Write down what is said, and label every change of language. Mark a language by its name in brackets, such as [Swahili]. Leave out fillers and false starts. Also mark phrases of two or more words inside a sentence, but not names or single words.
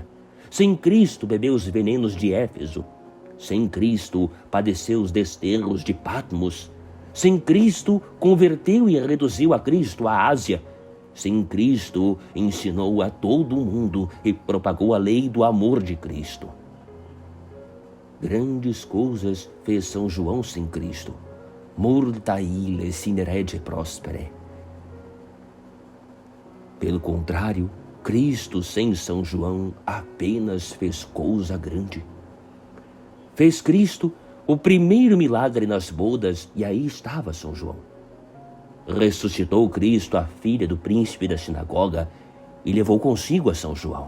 [Portuguese] Sem Cristo bebeu os venenos de Éfeso. Sem Cristo padeceu os desterros de Patmos. Sem Cristo converteu e reduziu a Cristo a Ásia. Sem Cristo ensinou a todo o mundo e propagou a lei do amor de Cristo. Grandes coisas fez São João sem Cristo. [Latin] Multa ille sine rege prospere. [Portuguese] Pelo contrário, Cristo sem São João apenas fez coisa grande. Fez Cristo o primeiro milagre nas bodas e aí estava São João. Ressuscitou Cristo a filha do príncipe da sinagoga e levou consigo a São João.